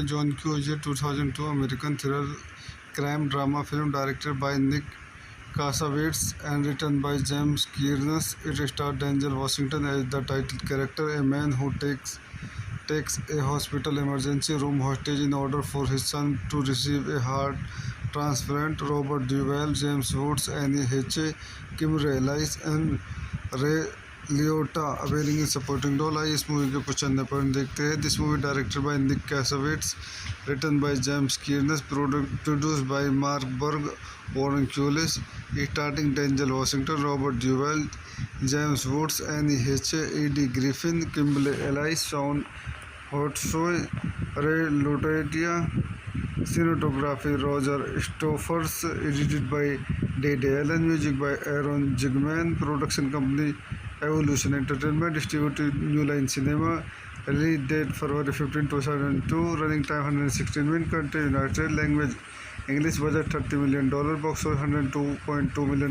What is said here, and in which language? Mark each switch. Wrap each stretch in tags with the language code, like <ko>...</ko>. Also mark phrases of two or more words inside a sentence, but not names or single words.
<en>John Q is a 2002 American thriller crime drama film directed by Nick Cassavetes and written by James Kearns. It star Denzel Washington as the title character, a man who takes a hospital emergency room hostage in order for his son to receive a heart transplant. Robert Duvall, James Woods, Annie Heche, Kim Reilly and Ray Liotta availing in supporting role.</en> <hi>आइए इस मूवी के कुछ अन्य पॉइंट देखते हैं।</hi> <en>This movie directed by Nick Cassavetes, written by James Kearns, produced by Mark Burg, Warren Kulis, starting Denzel Washington, Robert Duvall, James Woods, Anne Heche, Eddie Griffin, Kimble Elise, Shawn Hotsoy, Ray Lutetia. Cinematography Roger Stoffers, edited by Dede Allen, music by Aaron Zigman, production company Evolution Entertainment, distributed New Line Cinema. Release date February 15, 2002, running time 116 minute, country United, language English, budget $30 million, box office $102.2 million.</en>